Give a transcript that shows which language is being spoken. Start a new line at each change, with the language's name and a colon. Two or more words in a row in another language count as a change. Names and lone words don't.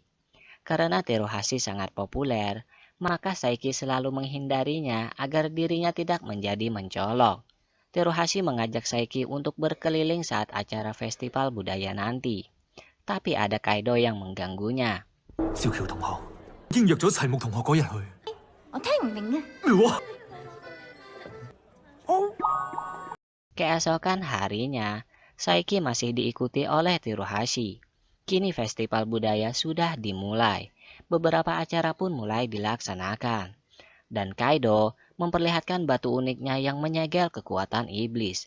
Indonesian: Karena Teruhashi sangat populer, maka Saiki selalu menghindarinya agar dirinya tidak menjadi mencolok. Teruhashi mengajak Saiki untuk berkeliling saat acara festival budaya nanti. Tapi ada Kaido yang mengganggunya.
Cantonese: 趙橋同學已經約咗齊木同學嗰日去。我聽唔明啊。咩話？
Indonesian: Keesokan harinya, Saiki masih diikuti oleh Teruhashi. Kini festival budaya sudah dimulai. Beberapa acara pun mulai dilaksanakan. Dan Kaido memperlihatkan batu uniknya yang menyegel kekuatan iblis.